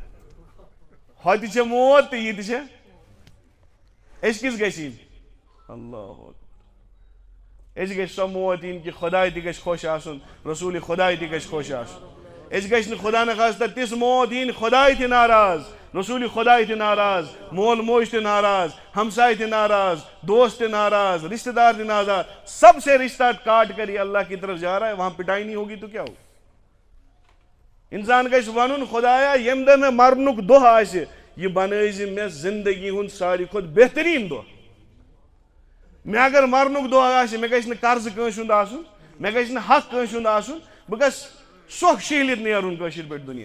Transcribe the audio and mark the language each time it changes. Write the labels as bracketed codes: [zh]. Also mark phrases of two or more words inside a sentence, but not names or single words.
[ks] ہۄ تہِ چھےٚ موت تہٕ یہِ تہِ چھےٚ أسۍ کِس گژھِ یِنۍ اللہ أسۍ گژھِ سۄ موت یِنۍ کہِ خۄداے تہِ گژھِ خۄش آسُن رسوٗلِ خۄداے تہِ گژھِ خۄش آسُن. أسۍ گژھِ نہٕ خۄدا نخواستہ تِژھ موت یِنۍ خۄداے تہِ ناراض رسوٗلِ خۄداے تہِ ناراض مول موج تہِ ناراض ہمساے تہِ ناراض دوست تہِ ناراض رشتہ دار تہِ ناراض [ur] سب سے رشتہ کاٹ کر یہ اللہ کی طرف جا رہا ہے وہاں پٹائی نہیں ہوگی تو کیا ہوگا. [ks] انسان گژھِ ونُن خۄدایا ییٚمہِ دۄہ مےٚ مرنُک دۄہ آسہِ یہِ بنٲیزِ مےٚ زندگی ہُنٛد ساروی کھۄتہٕ بہتریٖن دۄہ. مےٚ اگر مرنُک دۄہ آسہِ مےٚ گژھِ نہٕ قرضہٕ کٲنٛسہِ ہُنٛد آسُن مےٚ گژھِ نہٕ حق کٲنٛسہِ ہُنٛد آسُن بہٕ گژھٕ سۄکھ شیہلِتھ نیرُن کٲشِر پٲٹھۍ دُنیا.